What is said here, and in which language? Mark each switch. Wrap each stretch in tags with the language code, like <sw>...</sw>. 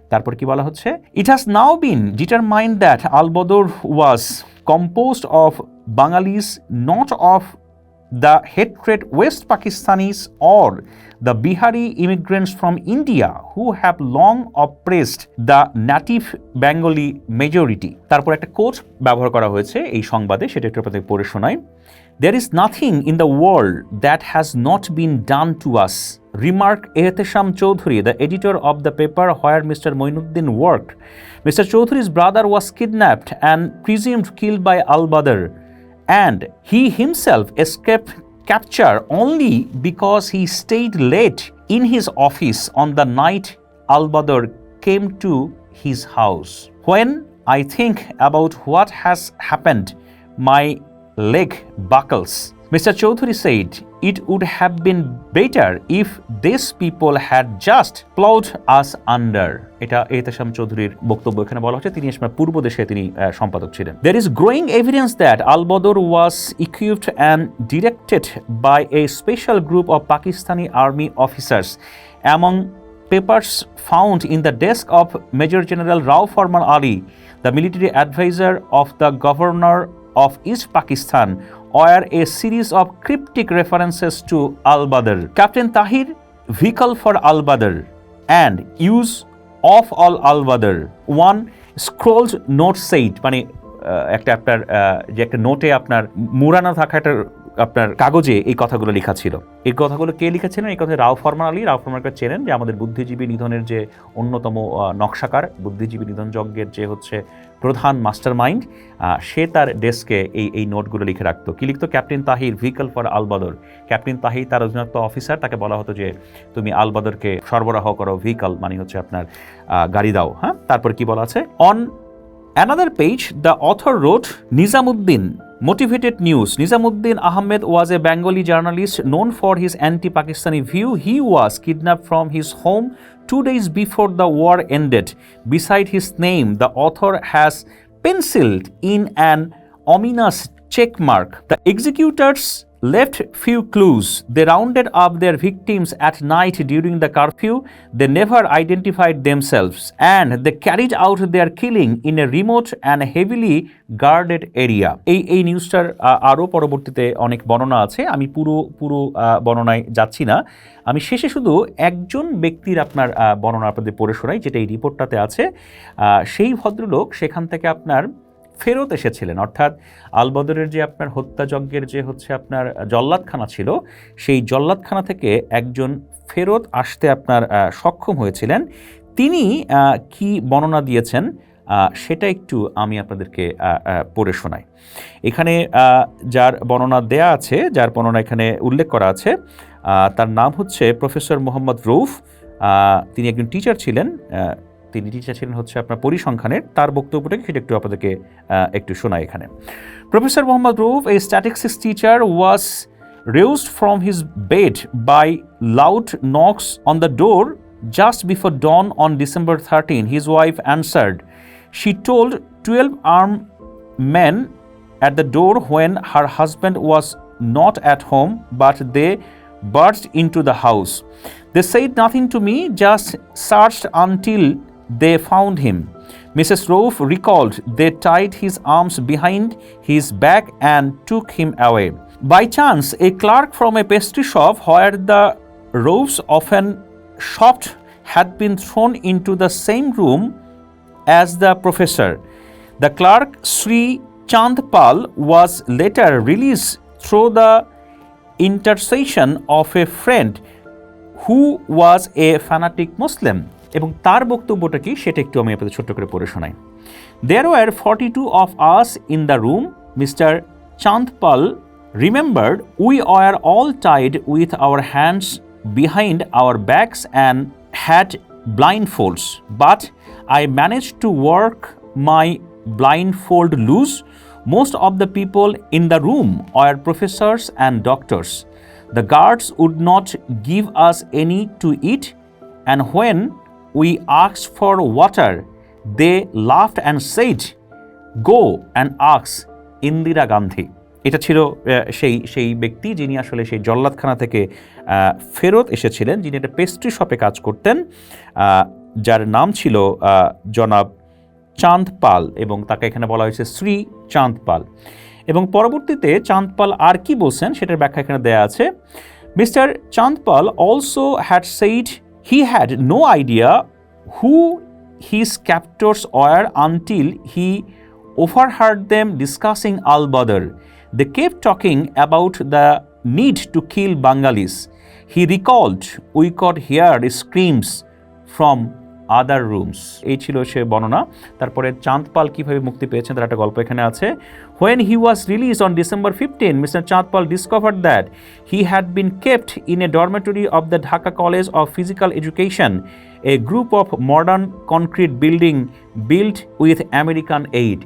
<bn>তারপর কি বলা হচ্ছে,</bn> <en>It has now been determined that Al-Badr was composed of Bengalis, not of the hatred West Pakistanis or the Bihari immigrants from India who have long oppressed the native Bengali majority.</en> <bn>তারপর একটা coat ব্যবহার করা হয়েছে এই সংবাদে, সেটা একটু আপনাদের পড়ে শোনাই।</bn> <en>There is nothing in the world that has not been done to us, remarked Ehtesham Chaudhuri, the editor of the paper where Mr. Moinuddin worked. Mr. Chaudhuri's brother was kidnapped and presumed killed by Al-Badr, and he himself escaped capture only because he stayed late in his office on the night Al-Badr came to his house. When I think about what has happened. My leg buckles. Mr. Chaudhary said, it would have been better if these people had just plowed us under.</en> <bn>এটা এহতেশাম চৌধুরীর বক্তব্য এখানে বলা হচ্ছে, তিনি আসলে পূর্ব দেশে তিনি সম্পাদক ছিলেন।</bn> <en>There is growing evidence that Al-Badr was equipped and directed by a special group of Pakistani army officers. Among papers found in the desk of Major General Rao Farman Ali, the military advisor of the governor of East Pakistan, were a series of cryptic references to Al-Badr, Captain Tahir, vehicle for Al-Badr, and use of all Al-Badr. One scrolled note said,</en> <bn>মানে একটা আপনার যে একটা নোটে আপনার মুরানো থাকা একটা আপনার কাগজে এই কথাগুলো লেখা ছিল। এই কথাগুলো কে লিখেছিলেন? এই কথা রাও ফরমান আলী। রাও ফরমানকে চেনেন, যে আমাদের বুদ্ধিজীবী নিধনের যে অন্যতম নকশাকার, বুদ্ধিজীবী নিধন যজ্ঞের যে হচ্ছে প্রধান মাস্টার মাইন্ড, সে তার ডেস্কে এই নোটগুলো লিখে রাখতো। কি লিখতো? Captain Tahir, vehicle for আল-বদর। Captain Tahir তার অধীনস্থ অফিসার, তাকে বলা হতো যে তুমি আল-বদরকে সরবরাহ করো, ভেহিকল মানে হচ্ছে আপনার গাড়ি দাও। হ্যাঁ, তারপর কি বলা আছে?</bn> <en>On another page, the author wrote, Nizamuddin, motivated news. Nizamuddin Ahmed was a Bengali journalist known for his anti-Pakistani view. He was kidnapped from his home 2 days before the war ended. Beside his name, the author has penciled in an ominous check mark. The executors left few clues. They rounded up their victims at night during the curfew. They never identified themselves, and they carried out their killing in a remote and heavily guarded area.</en> <bn>এই নিউজটার আরও পরবর্তীতে অনেক বর্ণনা আছে, আমি পুরো বর্ণনায় যাচ্ছি না। আমি শেষে শুধু একজন ব্যক্তির আপনার বর্ণনা আপনাদের পড়ে শোনাই, যেটা এই রিপোর্টটাতে আছে। সেই ভদ্রলোক সেখান থেকে আপনার ফেরত এসেছিলেন, অর্থাৎ আল-বদরের যে আপনার হত্যাযজ্ঞের যে হচ্ছে আপনার জল্লাদখানা ছিল, সেই জল্লাদখানা থেকে একজন ফেরত আসতে আপনার সক্ষম হয়েছিলেন। তিনি কি বর্ণনা দিয়েছেন সেটা একটু আমি আপনাদেরকে পড়ে শোনাই। এখানে যার বর্ণনা দেয়া আছে, যার বর্ণনা এখানে উল্লেখ করা আছে, তার নাম হচ্ছে প্রফেসর মোহাম্মদ রৌফ। তিনি একজন টিচার ছিলেন, তিনি টিচার ছিলেন হচ্ছে আপনার পরিসংখ্যানের। তার বক্তব্যটাকে সেটা একটু আপনাদেরকে একটু শোনাই এখানে।</bn> <en>Professor Mohammad Rouf, a statistics teacher, was roused from his bed by loud knocks on the door just before dawn on December 13. His wife answered. She told 12 armed men at the door when her husband was not at home, but they burst into the house. They said nothing to me, just searched until they found him. Mrs. Rauf recalled they tied his arms behind his back and took him away. By chance, a clerk from a pastry shop where the Raufs often shopped had been thrown into the same room as the professor. The clerk, Sri Chandpal, was later released through the intercession of a friend who was a fanatic Muslim.</en> <bn>এবং তার বক্তব্যটা কি সেটা একটু আমি আপনাদের ছোট্ট করে পড়ে শোনাই।</bn> <en>There were 42 of us in the room. Mr. Chandpal remembered we were all tied with our hands behind our backs and had blindfolds, but I managed to work my blindfold loose. Most of the people in the room were professors and doctors. The guards would not give us any to eat, and when we asked for water, they laughed and said, "Go and ask Indira Gandhi."</en> <bn>এটা ছিল সেই ব্যক্তি যিনি আসলে সেই জল্লাদখানা থেকে ফেরত এসেছিলেন, যিনি একটা পেস্ট্রি শপে কাজ করতেন, যার নাম ছিল জনাব চাঁদপাল, এবং তাকে এখানে বলা হয়েছে শ্রী চাঁদপাল। এবং পরবর্তীতে চাঁদপাল আর কি বলছেন সেটার ব্যাখ্যা এখানে দেয়া আছে।</bn> <en>Mister Chandpal also had said he had no idea who his captors were until he overheard them discussing Al-Badr. They kept talking about the need to kill Bengalis. He recalled we could hear screams from other rooms,</en> <bn>এই ছিল সে বর্ণনা। তারপরে চাঁদপাল কীভাবে মুক্তি পেয়েছেন তার একটা গল্প এখানে আছে।</bn> <en>When he was released on December 15, Mr. Chandpal discovered that he had been kept in a dormitory of the Dhaka College of Physical Education, a group of modern concrete building built with American aid.</en>